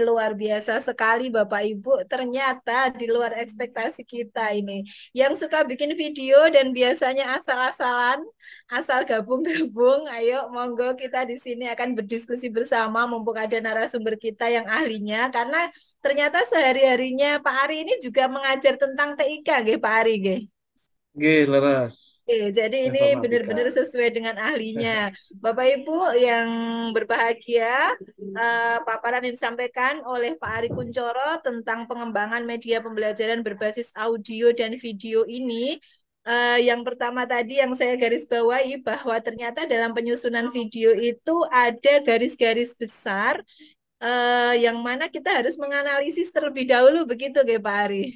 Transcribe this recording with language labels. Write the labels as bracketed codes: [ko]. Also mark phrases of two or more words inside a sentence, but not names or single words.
[id] Luar biasa sekali Bapak Ibu, ternyata di luar ekspektasi kita ini. Yang suka bikin video dan biasanya asal-asalan, asal gabung-gabung, ayo monggo kita di sini akan berdiskusi bersama mumpung ada narasumber kita yang ahlinya, karena ternyata sehari-harinya Pak Ari ini juga mengajar tentang TIK, nggih Pak Ari nggih. [jv] Nggih, leres. [id] Oke, jadi ini benar-benar sesuai dengan ahlinya. Bapak Ibu yang berbahagia, paparan yang disampaikan oleh Pak Ari Kuncoro tentang pengembangan media pembelajaran berbasis audio dan video ini, yang pertama tadi yang saya garis bawahi bahwa ternyata dalam penyusunan video itu ada garis-garis besar yang mana kita harus menganalisis terlebih dahulu, begitu nggih Pak Ari?